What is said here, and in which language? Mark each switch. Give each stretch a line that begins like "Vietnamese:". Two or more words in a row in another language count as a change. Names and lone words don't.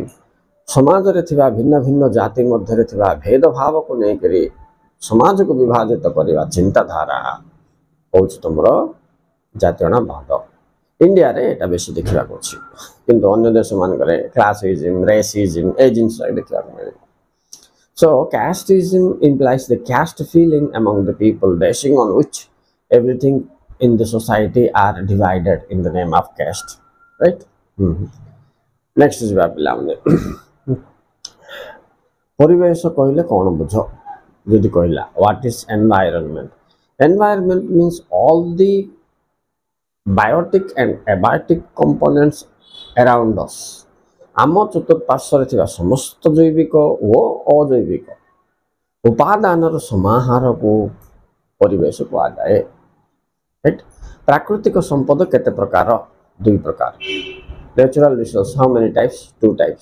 Odia: ସମାଜରେ ଥିବା ଭିନ୍ନ ଭିନ୍ନ ଜାତି ମଧ୍ୟରେ ଥିବା ଭେଦଭାବକୁ ନେଇକରି ସମାଜକୁ ବିଭାଜିତ କରିବା ଚିନ୍ତାଧାରା ହେଉଛି ତୁମର ଜାତୀୟତାବାଦ। ଇଣ୍ଡିଆରେ ଏଇଟା ବେଶୀ ଦେଖିବାକୁ ଅଛି, କିନ୍ତୁ ଅନ୍ୟ ଦେଶମାନଙ୍କରେ
English: classism, racism
Odia: ଏ ଜିନିଷ ଦେଖିବାକୁ ମିଳେ।
English: So casteism implies the caste feeling among the people, basing on which everything in the society are divided in the name of caste, right? Next is
Odia: ପିଲାମାନେ ପରିବେଶ କହିଲେ କ'ଣ ବୁଝ? ଯଦି କହିଲା
English: what is environment? Environment means all the biotic and abiotic components around us.
Odia: ଆମ ଚତୁଃପାର୍ଶ୍ୱରେ ଥିବା ସମସ୍ତ ଜୈବିକ ଓ ଅଜୈବିକ ଉପାଦାନର ସମାହାରକୁ ପରିବେଶ କୁହାଯାଏ। ପ୍ରାକୃତିକ ସମ୍ପଦ କେତେ ପ୍ରକାର? ଦୁଇ ପ୍ରକାର।
English: natural resource how many types? two types.